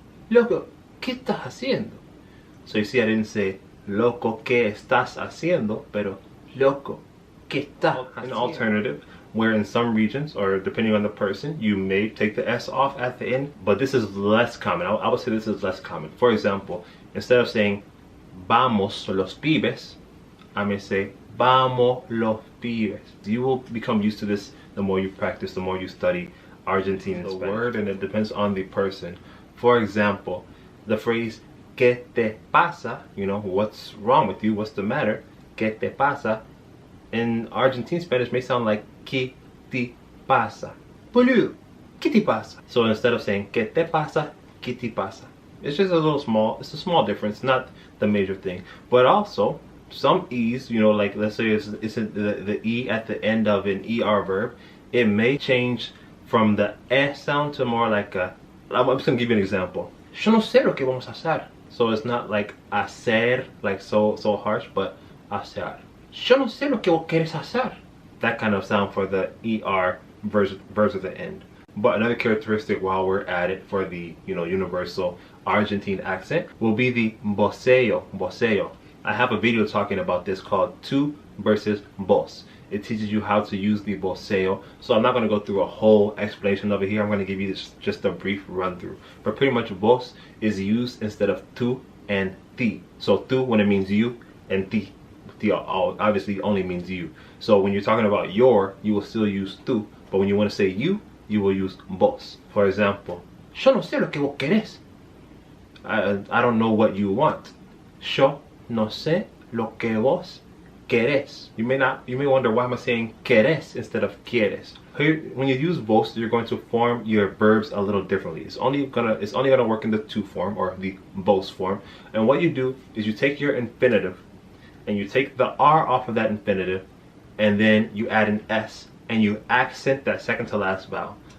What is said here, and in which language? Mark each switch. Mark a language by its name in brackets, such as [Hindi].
[Spanish] Loco, ¿qué estás haciendo? [English] So you see, I didn't say [Spanish] loco, ¿qué estás haciendo? Pero loco, ¿qué estás haciendo? [English] An alternative, where in some regions, or depending on the person, you may take the S off at the end, but this is less common. I would say this is less common. For example, instead of saying [Spanish] vamos los pibes, [English] I may say vamos los pibes. You will become used to this the more you practice, the more you study Argentine Spanish. The word, and it depends on the person. For example, the phrase [Spanish] ¿qué te pasa? [English] What's wrong with you? What's the matter? [Spanish] ¿Qué te pasa? [English] In Argentine Spanish may sound like [Spanish] ¿qué te pasa? Boludo, ¿qué te pasa? [English] So instead of saying [Spanish] ¿qué te pasa? ¿Qué te pasa? [English] It's just it's a small difference, not the major thing. But also, some E's, like let's say it's the E at the end of an ER verb, it may change from the E sound to more like a, I'm just going to give you an example. [Spanish] Yo no sé lo que vamos a hacer. [English] So it's not like hacer, like so harsh, but hacer. [Spanish] Yo no sé lo que vos querés hacer. [English] That kind of sound for the ER verbs at the end. But another characteristic while we're at it for the universal Argentine accent will be the voceo. Voceo. I have a video talking about this called tu versus vos. It teaches you how to use the voceo. So I'm not going to go through a whole explanation of it here. I'm going to give you just a brief run through. But pretty much vos is used instead of tu and ti. So tu when it means you, and ti obviously only means you. So when you're talking about your, you will still use tu. But when you want to say you will use vos. For example, [Spanish] yo no sé lo que vos querés. [English] I don't know what you want. [Spanish] Yo no sé lo que vos querés. [English] You may wonder, why am I saying querés instead of quieres? Here, when you use vos, you're going to form your verbs a little differently. It's only gonna work in the tu form, or the vos form. And what you do is you take your infinitive and you take the R off of that infinitive, and then you add an S and you accent that second to last vowel.